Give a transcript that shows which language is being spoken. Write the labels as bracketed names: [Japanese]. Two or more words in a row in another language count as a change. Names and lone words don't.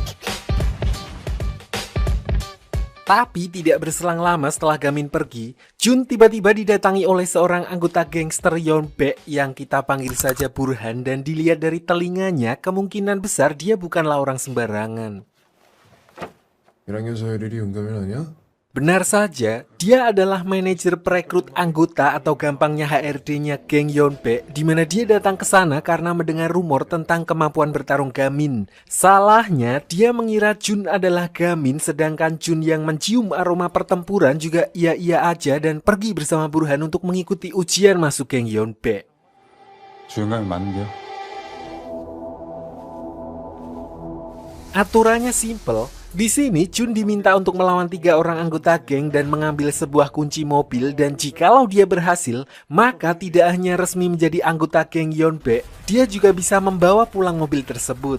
[Indonesian] Tapi tidak berselang lama setelah Gamin pergi, Jun tiba-tiba didatangi oleh seorang anggota gangster Yeonbaek yang kita panggil saja Burhan, dan dilihat dari telinganya kemungkinan besar dia bukanlah orang sembarangan. [Korean] 1학년 서열일이 용감이 아니야? [Indonesian] Benar saja, dia adalah manajer perekrut anggota atau gampangnya HRD-nya geng Yeonbaek, di mana dia datang ke sana karena mendengar rumor tentang kemampuan bertarung Gamin. Salahnya, dia mengira Jun adalah Gamin, sedangkan Jun yang mencium aroma pertempuran juga iya-iya aja dan pergi bersama Burhan untuk mengikuti ujian masuk geng Yeonbaek. [Korean] 주영감이 많은데요. [Indonesian] Aturannya simple. Di sini Jun diminta untuk melawan 3 orang anggota geng dan mengambil sebuah kunci mobil, dan jikalau dia berhasil, maka tidak hanya resmi menjadi anggota geng Yeonbaek, dia juga bisa membawa pulang mobil tersebut.